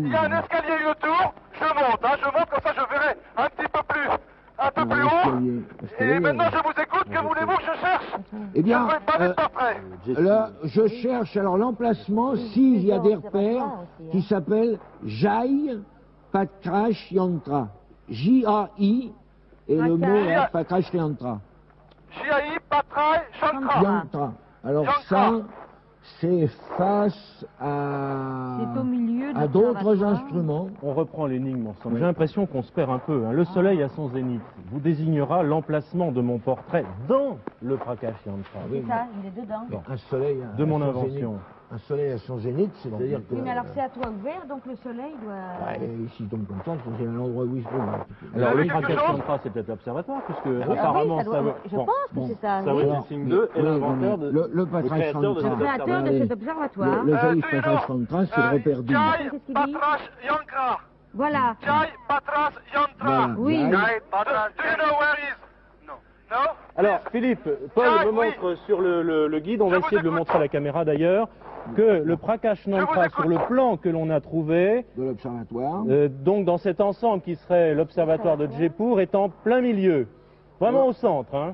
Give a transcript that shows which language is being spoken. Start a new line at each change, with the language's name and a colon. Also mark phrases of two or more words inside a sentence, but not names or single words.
French: il y a un escalier autour, je monte, comme ça je verrai un petit peu plus haut. Et maintenant je vous écoute, que voulez-vous que je cherche? Eh bien, Je ne veux pas de portrait. là, je cherche alors l'emplacement s'il y a des repères qui s'appellent Jai Patrash Yantra. J-A-I, et le Ok. mot est Patrash Yantra. J.I. Patrai Shankra. Yantra. Alors Yantra. ça, c'est face à C'est au milieu de d'autres l'observatoire. instruments. On reprend l'énigme ensemble. J'ai l'impression qu'on se perd un peu. hein. Le soleil à son zénith vous désignera l'emplacement de mon portrait dans le Prakash Yantra. C'est ça, il est dedans. Bon, un soleil De à mon son invention. zénith. Un soleil à son zénith, c'est-à-dire que... Oui, mais alors c'est à toi ouvert, donc le soleil doit... Ouais, s'il tombe comme ça, il faut qu'il y ait un endroit où il se trouve. Alors le quelque Prakash chose Yantra, c'est peut-être l'observatoire, puisque Ah oui, apparemment ça doit- Savoué- je bon, pense que bon. c'est ça. Savoué oui. Jetsing 2 est l'inventeur de... le Patrash créateur de Le cet Yantra. créateur de Oui. cet observatoire. Le Jaïf Suivant. Patrash Yantra, c'est le repère d'une. Jai Qu'est-ce qu'il dit Patrash Yankra. Voilà. Jai Patras Yantra. Voilà. Oui. Jai. Jai Patras.
English: Do you know where is? No. No?
French: Alors Philippe, Paul Ah, me oui. montre sur le guide, on Je va vous essayer de le écoute. montrer à la caméra d'ailleurs, que le Prakash Yantra écoute. sur le plan que l'on a trouvé, De l'observatoire. donc dans cet ensemble qui serait l'observatoire de Jaipur, est en plein milieu. Vraiment au centre. Hein.